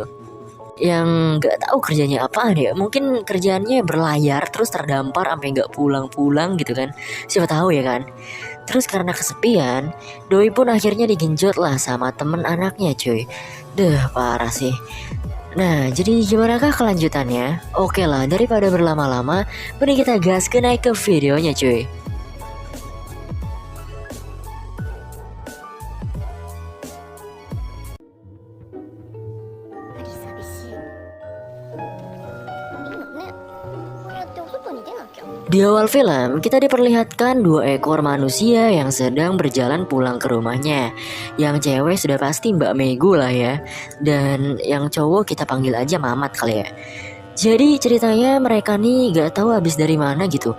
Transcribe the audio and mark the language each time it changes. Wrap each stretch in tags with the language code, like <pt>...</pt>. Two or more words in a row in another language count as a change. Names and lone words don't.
<id>Yang gak tahu kerjanya apaan ya, mungkin kerjaannya berlayar terus terdampar sampai gak pulang-pulang gitu kan, siapa tahu ya kan. Terus karena kesepian, Doi pun akhirnya digenjot lah sama temen anaknya cuy. Deh parah sih. Nah, jadi gimana kah kelanjutannya? Oke lah, daripada berlama-lama, mending kita gas ke naik ke videonya cuy.</id> <ja>あり寂しい。いいのね。こうやってお外に出なきゃ。</ja> <id>Di awal film, kita diperlihatkan dua ekor manusia yang sedang berjalan pulang ke rumahnya. Yang cewek sudah pasti Mbak Megu lah ya. Dan yang cowok kita panggil aja Mamat kali ya. Jadi ceritanya mereka nih gak tahu habis dari mana gitu.</id>